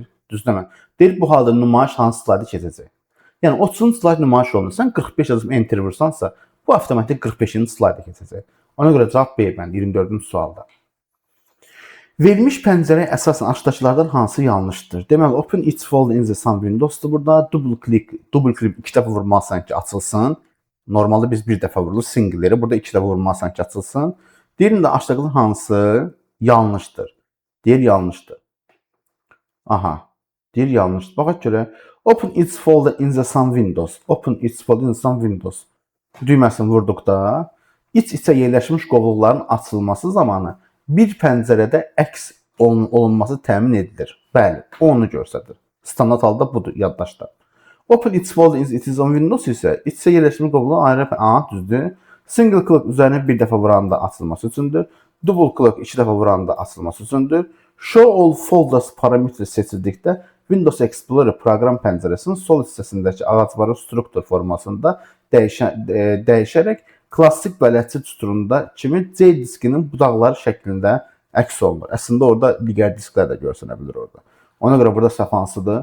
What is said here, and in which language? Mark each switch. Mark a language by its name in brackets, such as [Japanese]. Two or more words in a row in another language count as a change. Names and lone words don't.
[Azerbaijani] Düzdürmü? Deyir, bu halda nümayiş hansı slayda keçəcək? Yəni 30-cu slayd nümayiş olunur. Sən 45 yazıb enteri vursansa, bu avtomatik 45-ci slayda keçəcək. Ona görə cavab B bəndi, 24-cü sualda. Verilmiş pəncərəyə əsasən aşağıdakılardan hansı yanlışdır? Deməli, [English] open each folder in the same windows'dur burada. Double click [Azerbaijani] 2 dəfə vurmalısan ki, açılsın. Normalda biz bir dəfə vurulur singleri. Burada 2 dəfə vurmalısan ki, açılsın. Deyirində aşağıdakılar hansı yanlışdır? Deyir yanlışdır. Aha. Deyir yanlışdır. Baxaq görə. [English] Open each folder in the same windows. Open each folder in the same windows. [Azerbaijani] Düyməsini vurduqda iç-içə yerləşmiş qovluqların açılması zamanı bir pəncərədə əks olunması təmin edilir. Bəli, onu göstərir. Standart halda budur, yaddaşlar. [English] Open each folder in its own windows [Azerbaijani] isə iç-içə yerləşmiş qovluqların ayrı düzdür. [English] Single click [Azerbaijani] üzərinə bir dəfə vuranda açılması üçündür. [English] Double click [Azerbaijani] 2 dəfə vuranda açılması üçündür. [English] Show all folders [Azerbaijani] parametri seçildikdə Windows Explorer proqram pəncərəsinin sol hissəsindəki ağacbarı struktur formasında dəyişərək klassik bələdçi düsturunda kimi C diskinin budaqları şəklində əks olunur. Əslində orada digər disklər də görsənə bilir orada. Ona görə burada səhv hansıdır?